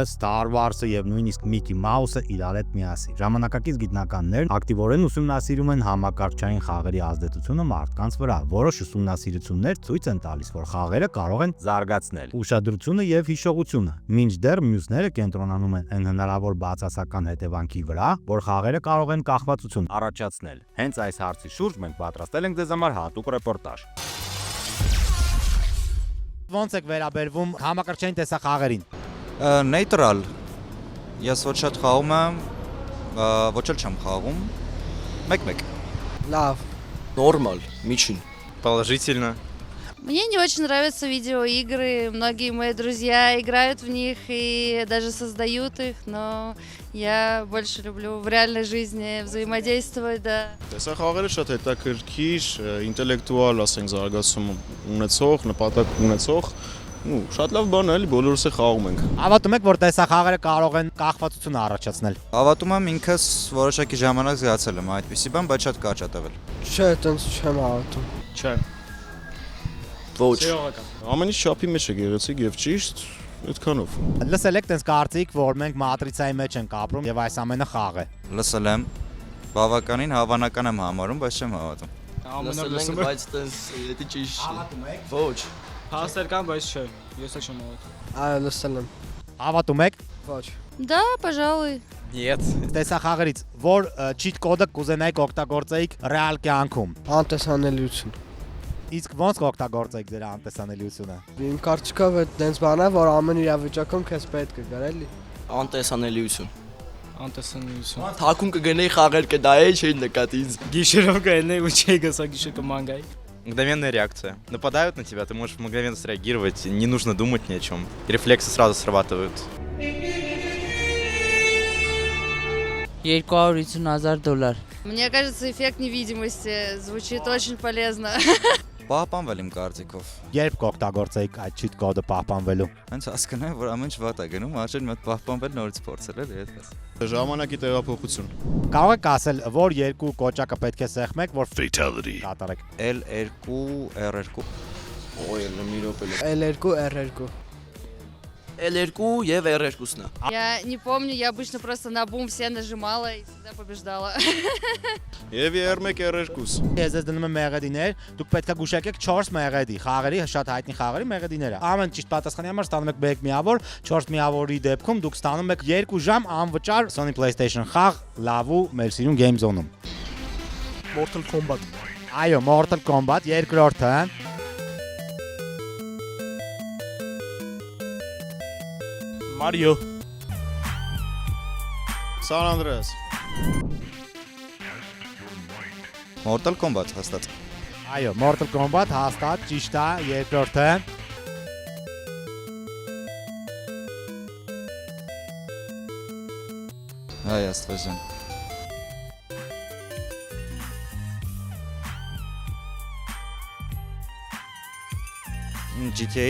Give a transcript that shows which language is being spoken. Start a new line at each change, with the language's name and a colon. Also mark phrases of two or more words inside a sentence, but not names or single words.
Armenian: Star Wars-ը եւ նույնիսկ Mickey Mouse-ը իրար հետ միասին։ Ժամանակակից գիտնականներն ակտիվորեն ուսումնասիրում են համակարգչային խաղերի ազդեցությունը մարդկանց վրա։ Որոշ ուսումնասիրություններ ցույց են տալիս, որ խաղերը կարող են զարգացնել ուշադրությունը եւ հիշողությունը, մինչդեռ մյուսները կենտրոնանում են հնարավոր բացասական հետևանքի վրա, որ խաղերը կարող են կախվածություն առաջացնել։ Հենց այս հարցի շուրջ մենք պատրաստել ենք ձեզ համար հատուկ ռեպորտաժ։ Ոնց եք վերաբերվում համակարգչային տեսախաղերին։ Նեյտրալ։ Ես ոչ շատ խաղում եմ, ոչ էլ չեմ խաղում։ Մեկ-մեկ։
Russian: Лав. Нормаль, Мичин. Положительно. Мне не очень нравятся видеоигры, многие мои друзья играют в них и даже создают их, но я больше люблю в реальной жизни взаимодействовать, да.
Armenian: Տեսախաղերը շատ հետաքրքիր, ինտելեկտուալ, ասենք, զարգացում ունեցող, նպատակ ունեցող, ու շատ լավ բան է, էլի բոլորս է խաղում ենք։ Հավատում եք, որ տեսախաղերը կարող են կախվածություն առաջացնել։ Հավատում եմ ինքս որոշակի ժամանակ զգացել եմ այդպիսի բան, բայց շատ կարճ է տևել։ Չէ, տենց չեմ հավատում։ Չէ։ Ոչ։ Ամեն ինչ չափի մեջ է գեղեցիկ եւ ճիշտ, այդքանով։ Լսել եք տենց կարծիք, որ մենք մատրիցայի մեջ ենք ապրում եւ այս ամենը խաղ է։ Լսել եմ, բավականին հավանական եմ համարում, բայց չեմ հավատում։ Լսել բայց տենց դա ճիշտ չի։ Ոչ։ Փաստեր կան, բայց չէ։ Ես չեմ հավատում։ Այո, լսել եմ։ Հավատում եք։ Ոչ։
Russian: Да, пожалуй. Нет։
Armenian: Տեսախաղերից որ
English: cheat code-
Armenian: ը կուզենայիք օգտագործեիք ռեալ կյանքում։ Անտեսանելիություն։ Իսկ ոնց կօգտագործեիք ձեր անտեսանելիությունը։ Իմ կարծիքով այդ տենց բան է, որ ամեն իրավիճակում քեզ պետք է գար էլի։ Անտեսանելիություն։ Անտեսանելիություն։ Թակում կգնեի խաղեր կդայի, չէի նկատի ինձ։ Գիշերով կայնեի ու չէի գսա գիշեր կմանգայի։
Russian: Мгновенная реакция. Нападают на тебя, ты можешь мгновенно среагировать, не нужно думать ни о чем. Рефлексы сразу срабатывают. $250,000. Мне кажется, эффект невидимости звучит очень полезно.
Armenian: Պահպանվել իմ կարծիքով։ Երբ կօգտագործեիք այդ
English: cheat code-
Armenian: ը պահպանվելու։ Հենց հասկանամ, որ ամեն ինչ վատ է գնում, արժեն մի հատ պահպանվել նորից փորձել էլի այդպես։ Ժամանակի տեղափոխություն։ Կարող եք ասել, որ երկու կոճակը պետք է սեղմեք, որ fatality կատարեք։ L2 R2 Օй, մի րոպե։ L2 R2։ L2 եւ R2-ն է։
Russian: Я не помню, я обычно просто на бум все нажимала и всегда побеждала.
Armenian: Եվ R1 R2-ս։ Ես ձեզ դնում եմ մեղեդիներ, դուք պետք է գուշակեք 4 մեղեդի, խաղերի շատ հայտնի խաղերի մեղեդիները։ Ամեն ճիշտ պատասխանի համար ստանում եք 1 միավոր, 4 միավորի դեպքում դուք ստանում եք 2 ժամ անվճար Sony PlayStation խաղ լավու մեր սիրուն Game Zone-ում։ Mortal Kombat։ Այո, Mortal Kombat երկրորդը։ Mario։ San Andreas։ Mortal Kombat հաստատ։ Այո, Mortal Kombat հաստատ ճիշտ է, երկրորդը։ Այ աստվածան։ GTA,